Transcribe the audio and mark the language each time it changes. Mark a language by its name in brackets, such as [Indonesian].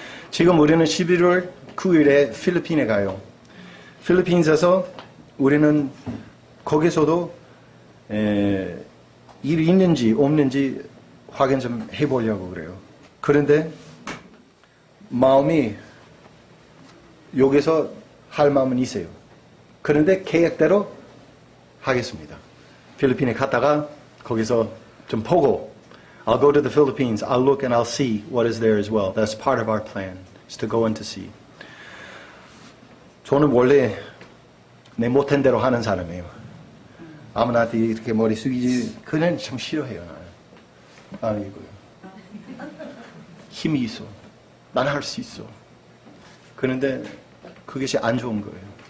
[Korean] 지금 우리는 11월 9일에 필리핀에 가요. 필리핀에서 우리는 거기서도 일이 있는지 없는지 확인 좀 해보려고 그래요. 그런데 마음이 여기서 할 마음은 있어요. 그런데 계획대로 하겠습니다. 필리핀에 갔다가 거기서 좀 보고 [English] I'll go to the Philippines. I'll look and I'll see what is there as well. That's part of our plan, is to go and to see. [Korean] 저는 원래 내 못한 대로 하는 사람이에요. 아무나한테 이렇게 머리 숙이지, 그는 참 싫어해요. 나는 이거요. 힘이 있어. 난 할 수 있어. 그런데 그것이 안 좋은 거예요.